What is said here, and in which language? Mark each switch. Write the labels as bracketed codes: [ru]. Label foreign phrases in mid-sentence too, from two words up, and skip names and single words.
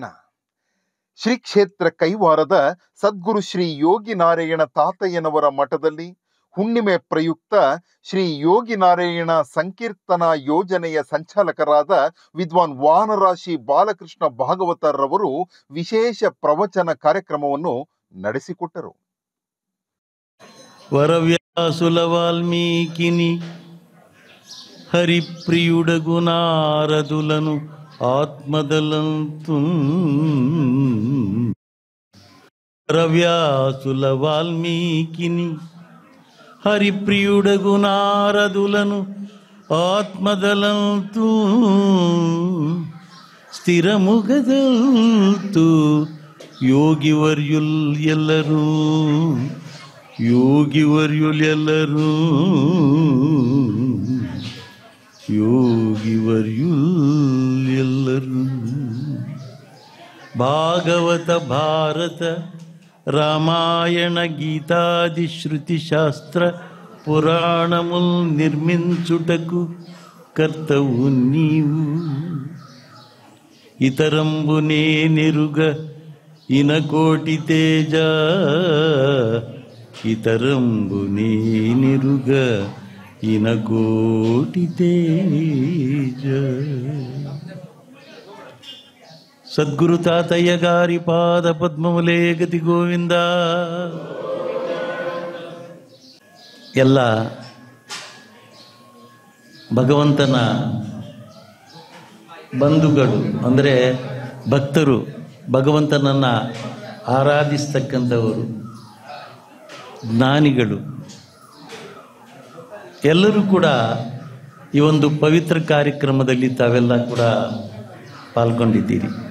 [kn] ಶ್ರೀ ಕ್ಷೇತ್ರ ಕೈವಾರದ ಸದ್ಗುರು ಶ್ರೀ ಯೋಗಿ ನಾರಾಯಣ ತಾತಯ್ಯನವರ ಮಠದಲ್ಲಿ ಹುಣ್ಣಿಮೆ ಪ್ರಯುಕ್ತ ಶ್ರೀ ಯೋಗಿ ನಾರಾಯಣ ಸಂಕೀರ್ತನ ಯೋಜನೆಯ ಸಂಚಾಲಕರಾದ ವಿದ್ವಾನ್ ವಾನರಾಶಿ ಬಾಲಕೃಷ್ಣ ಭಾಗವತರವರು ವಿಶೇಷ ಪ್ರವಚನ ಕಾರ್ಯಕ್ರಮವನ್ನು ನಡೆಸಿಕೊಟ್ಟರು. [te] వరవ్యాసుల వాల్మీకిని హరిప్రియుడగు నారదులను ఆత్మదలంతు రవ్యాసుల వాల్మీకిని హరిప్రియుడగు నారదులను ఆత్మదలంతు స్థిరముగదల్తు యోగివర్యుల్ ఎల్లరూ యోగివర్యులెల్లరూ యోగివర్యులెల్లరూ భాగవత భారత రామాయణ గీతాది శృతి శాస్త్ర పురాణముల్ నిర్మించుటకు కర్తవు నీవు ఇతరంబునే నెరుగ ఇనకోటి తేజ ఇతరంబునే నెరుగ ఇనకోటి తేజ. సద్గురు తాతయ్య గారి పాద పద్మములే గతి గోవింద. [kn] ಎಲ್ಲ ಭಗವಂತನ ಬಂಧುಗಳು ಅಂದರೆ ಭಕ್ತರು, ಭಗವಂತನನ್ನು ಆರಾಧಿಸ್ತಕ್ಕಂಥವರು, ಜ್ಞಾನಿಗಳು ಎಲ್ಲರೂ ಕೂಡ ಈ ಒಂದು ಪವಿತ್ರ ಕಾರ್ಯಕ್ರಮದಲ್ಲಿ ತಾವೆಲ್ಲ ಕೂಡ ಪಾಲ್ಗೊಂಡಿದ್ದೀರಿ.